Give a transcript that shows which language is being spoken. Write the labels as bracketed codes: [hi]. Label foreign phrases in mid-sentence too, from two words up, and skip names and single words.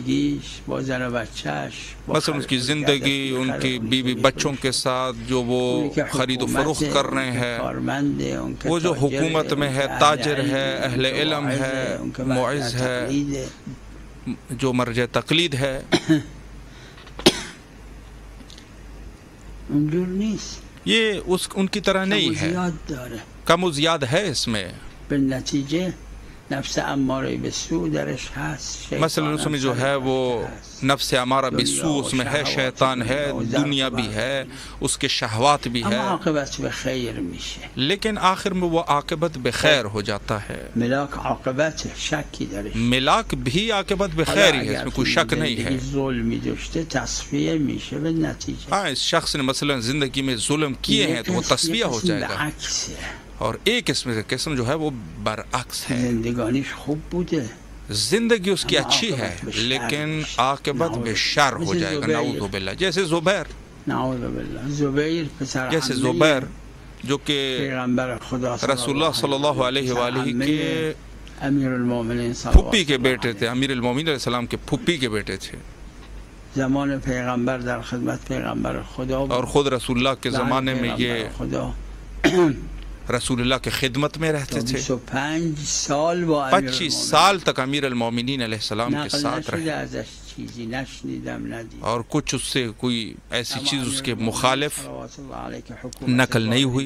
[ur] مثلا اس کی زندگی ان کی بیوی بچوں کے ساتھ جو وہ خرید و فروخت کر رہے ہیں، وہ جو حکومت میں ہے، تاجر ہے، اہل علم ہے، معز ہے، جو مرجع تقلید ہے، یہ ان کی طرح نہیں ہے. کم و زیاد ہے اس میں. [fa] نفس امارہ بالسوء درش هست، [ur] مثلا اس میں جو ہے وہ نفس امارہ بالسوء اس میں ہے، شیطان ہے، دنیا بھی ہے، اس کے شہوات بھی ہے، [fa] عاقبت بخیر میشه، [ur] لیکن آخر میں وہ عاقبت بخیر ہو جاتا ہے. [fa] ملاک عاقبت شکی درش، [ur] ملاک بھی عاقبت بخیر ہی ہے، اس میں کوئی شک نہیں ہے. [fa] ظلمی داشته تصفیه میشه به نتیجه. [ur] ہاں، اس شخص نے مثلا زندگی میں ظلم کیے ہیں تو وہ تصفیہ ہو جائے گا. اور ایک قسم جو ہے وہ برعکس ہے. زندگی اس کی اچھی ہے لیکن عاقبت بے شر ہو جائے گا، [ar] نعوذ باللہ. [ur] جیسے زبیر جو کہ رسول اللہ [ar] صلی اللہ علیہ وآلہ [ur] کے پھپھی کے بیٹے تھے، امیر المومنین [ar] علیہ السلام [ur] کے پھپھی کے بیٹے تھے، [fa] زمان پیغمبر در خدمت پیغمبر خدا، [ur] اور خود رسول اللہ کے زمانے میں یہ رسول اللہ کے خدمت میں رہتے تھے. 25 سال تک امیر المومنین [ar] علیہ السلام [ur] کے ساتھ رہے، اور کچھ اس سے کوئی ایسی چیز اس کے مخالف نقل نہیں ہوئی.